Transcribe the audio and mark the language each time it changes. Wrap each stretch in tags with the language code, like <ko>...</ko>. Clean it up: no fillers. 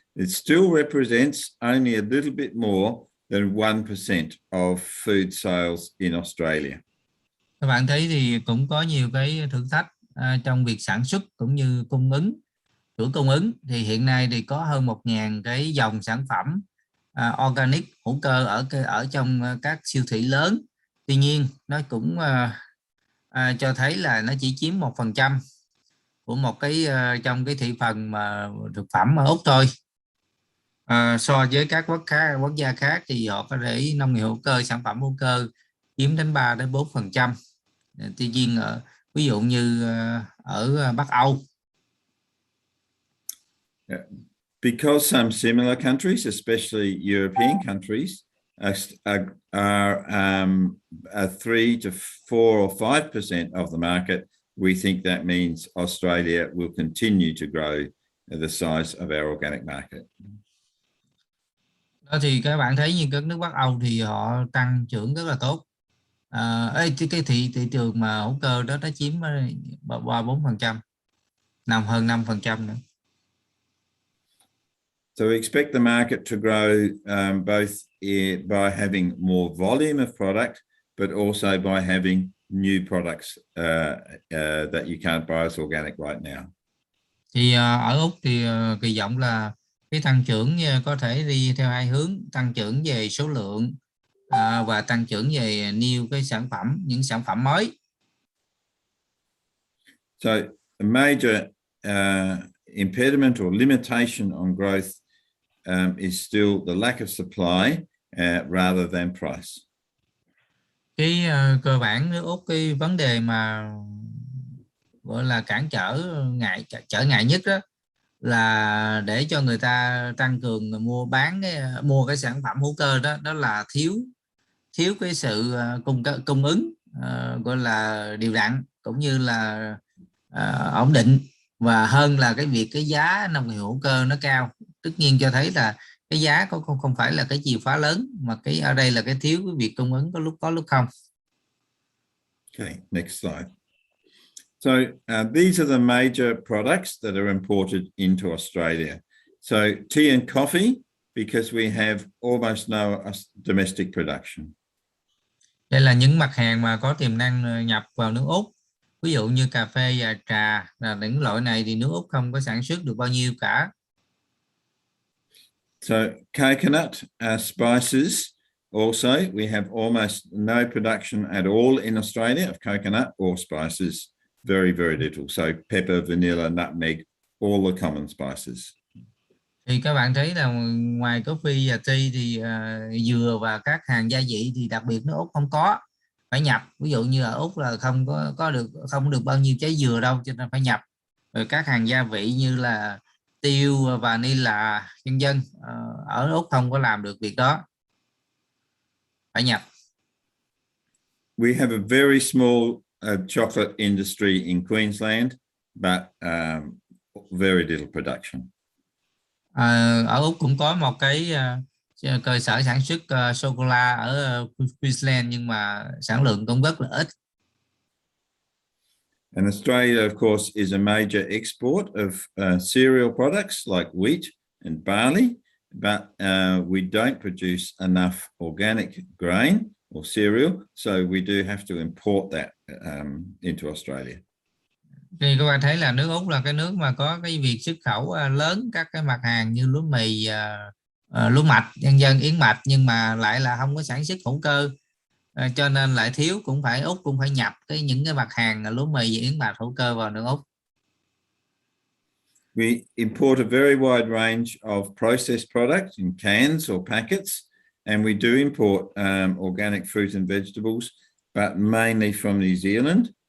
<en>It still represents only a little bit more than 1% of food sales in Australia.</en> <vi>Các bạn thấy thì cũng có nhiều cái thử thách trong việc sản xuất cũng như cung ứng, chuỗi cung ứng. Thì hiện nay thì có hơn 1.000 cái dòng sản phẩm organic hữu cơ ở trong các siêu thị lớn. Tuy nhiên nó cũng cho thấy là nó chỉ chiếm 1% của một cái trong cái thị phần mà thực phẩm ở Úc thôi. So với các quốc gia khác thì họ có thể nông nghiệp hữu cơ, sản phẩm hữu cơ chiếm đến 3 đến 4%. Tuy nhiên ví dụ như ở Bắc Âu.</vi> <en>Because some similar countries, especially European countries, are 3 to 4 or 5% of the market, we think that means Australia will continue to grow the size of our organic market.</en> <vi>Đó thì các bạn thấy như các nước Bắc Âu thì họ tăng trưởng rất là tốt. Cái thị trường mà hữu cơ đó nó chiếm 3-4%, hơn 5% nữa.</vi> <en>So we expect the market to grow both by having more volume of product, but also by having new products that you can't buy as organic right now.</en> <vi>Thì ở Úc thì kỳ vọng là cái tăng trưởng có thể đi theo hai hướng, tăng trưởng về số lượng và tăng trưởng về new cái sản phẩm, những sản phẩm mới.</vi> <en>So a major impediment or limitation on growth is still the lack of supply rather than price.</en> <vi>Cái cơ bản nước Úc, cái vấn đề mà gọi là cản trở ngại nhất đó là để cho người ta tăng cường mua cái sản phẩm hữu cơ đó là thiếu cái sự cung ứng gọi là đều đặn cũng như là ổn định, và hơn là cái việc cái giá nông nghiệp hữu cơ nó cao. Tất nhiên cho thấy là cái giá không phải là cái chìa khóa lớn, mà cái ở đây là cái thiếu cái việc cung ứng có lúc không.</vi> <en>Okay, next slide. So these are the major products that are imported into Australia. So tea and coffee, because we have almost no domestic production.</en> <vi>Đây là những mặt hàng mà có tiềm năng nhập vào nước Úc. Ví dụ như cà phê và trà, là những loại này thì nước Úc không có sản xuất được bao nhiêu cả.</vi> <en>So coconut spices also, we have almost no production at all in Australia of coconut or spices, very, very little. So pepper, vanilla, nutmeg, all the common spices.</en> <vi>Thì các bạn thấy là ngoài coffee và tea thì dừa và các hàng gia vị thì đặc biệt nước Úc không có, phải nhập. Ví dụ như ở Úc là không được bao nhiêu trái dừa đâu, cho nên phải nhập. Rồi các hàng gia vị như là tiêu, vanilla, vân vân, ở Úc không có làm được việc đó, phải nhập.</vi> <en>We have a very small chocolate industry in Queensland, but very little production.</en> <vi>Ở Úc cũng có một cái cơ sở sản xuất sô cô la ở Queensland, nhưng mà sản lượng cũng rất là ít.</vi> <en>And Australia, of course, is a major export of cereal products like wheat and barley, but we don't produce enough organic grain or cereal, so we do have to import that into Australia.</en> <vi>Thì các bạn thấy là nước Úc là cái nước mà có cái việc xuất khẩu lớn các cái mặt hàng như lúa mì, lúa mạch, nhân dân yến mạch, nhưng mà lại là không có sản xuất hữu cơ, cho nên lại thiếu, Úc cũng phải nhập những cái mặt hàng lúa mì và yến mạch hữu cơ vào nước Úc.</vi> <en>We import a very wide range of processed products in cans or packets, and we do import organic fruit and vegetables, but mainly from New Zealand.</en>